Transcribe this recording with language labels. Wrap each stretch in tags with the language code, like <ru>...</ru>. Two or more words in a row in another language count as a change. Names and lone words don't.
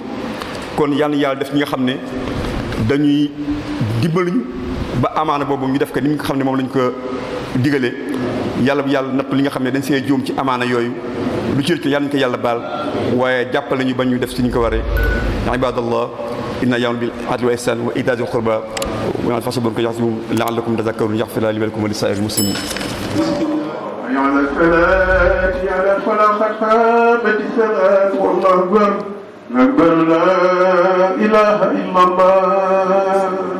<wo>kon yàlla def ñi nga xam ne dañuy dimbaluñu ba amaana boobu ñu def ko ni nga xam ne moom lañ ko digalee yàlla nattu li nga xam ne dañ see juum ci amaana yooyu lu ci rëcc yàlla nañ ko yàlla baal waaye jàppale ñu ba ñu def ci ñu ko waree.</wo> <ar>يا عباد الله إن يأمر بالعدل والإحسان وإيتاء ذي القربى وينهى عن الفحشاء والمنكر والبغي يعظكم لعلكم تذكرون يغفر لي ولكم ولسائر المسلمين. على الصلاة على الفلاح قد قامت الصلاة والله أكبر أكبر لا إله إلا الله</ar>